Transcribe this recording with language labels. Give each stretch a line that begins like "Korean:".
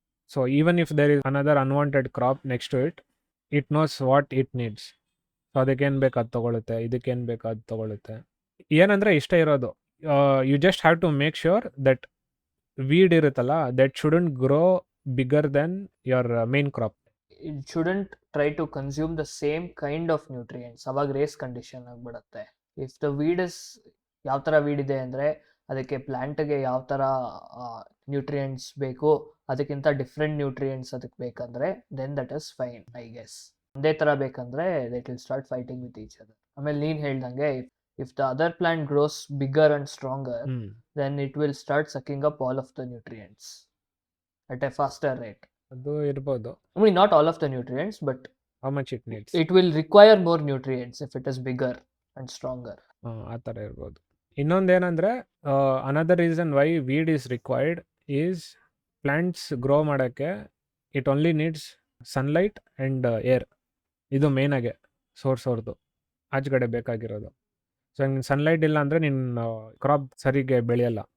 English: So even if there is another unwanted crop next to it knows what it needs.
Kannada: So ಅದಕ್ಕೇನು ಬೇಕು ಅದು ತೊಗೊಳುತ್ತೆ, ಇದಕ್ಕೇನು ಬೇಕು ಅದು ತೊಗೊಳುತ್ತೆ. ಏನಂದರೆ ಇಷ್ಟೇ ಇರೋದು,
English: you just have to make sure that weed
Kannada: ಇರುತ್ತಲ್ಲ
English: That shouldn't grow bigger than your main crop. It shouldn't try to consume the same kind of nutrients.
Kannada: ಅವಾಗ ರೇಸ್ ಕಂಡೀಷನ್ ಆಗಿಬಿಡುತ್ತೆ.
English: if the weed is
Kannada: ಯಾವ ಥರ weed ಇದೆ ಅಂದರೆ ಅದಕ್ಕೆ ಪ್ಲ್ಯಾಂಟ್ಗೆ ಯಾವ ಥರ ನ್ಯೂಟ್ರಿಯೆಂಟ್ಸ್ ಬೇಕು ಅದಕ್ಕಿಂತ ಡಿಫ್ರೆಂಟ್ ನ್ಯೂಟ್ರಿಯೆಂಟ್ಸ್ ಅದಕ್ಕೆ ಬೇಕಂದರೆ
English: Then that is fine I guess.
Kannada: ಒಂದೇ ಥರ ಬೇಕಂದರೆ
English: That will start fighting with each other.
Kannada: ಆಮೇಲೆ ನೀನು ಹೇಳ್ದಂಗೆ
English: If the other plant grows bigger and stronger then it will start sucking up all of the nutrients at a faster rate.
Kannada: ಅದು ಇರ್ಬೋದು.
English: I mean, not all of the nutrients, but how much it needs. it will require more nutrients if it is bigger and stronger.
Kannada: ಆ ಥರ ಇರ್ಬೋದು. ಇನ್ನೊಂದೇನೆಂದರೆ
English: another reason why weed is required is plants grow
Kannada: ಮಾಡೋಕ್ಕೆ
English: It only needs sunlight and air.
Kannada: ಇದು ಮೇಯ್ನಾಗೆ source ಅವ್ರದ್ದು ಆಚೆಗಡೆ ಬೇಕಾಗಿರೋದು. So ಹಂಗೆ sunlight ಇಲ್ಲ ಅಂದರೆ ನಿನ್ನ ಕ್ರಾಪ್ ಸರಿಗೆ ಬೆಳೆಯಲ್ಲ.